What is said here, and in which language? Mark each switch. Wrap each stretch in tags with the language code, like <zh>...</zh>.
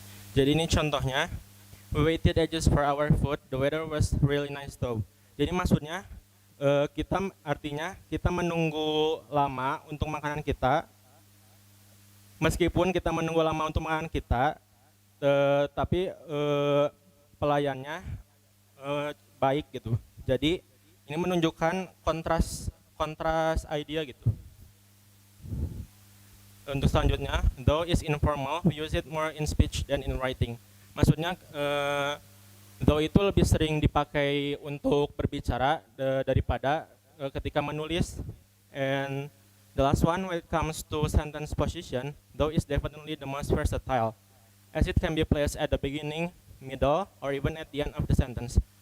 <id>jadi ini contohnya,</id> <en>we waited ages for our food, the weather was really nice though.</en> <id>Jadi maksudnya, kita menunggu lama untuk makanan kita, meskipun kita menunggu lama untuk makanan kita, tapi pelayannya baik gitu. Jadi ini menunjukkan kontras idea gitu. Untuk selanjutnya,</id> <en>though is informal, we use it more in speech than in writing.</en> <id>Maksudnya, though itu lebih sering dipakai untuk berbicara daripada ketika menulis.</id> <en>And the last one, when it comes to sentence position, though is definitely the most versatile, as it can be placed at the beginning, middle, or even at the end of the sentence.</en>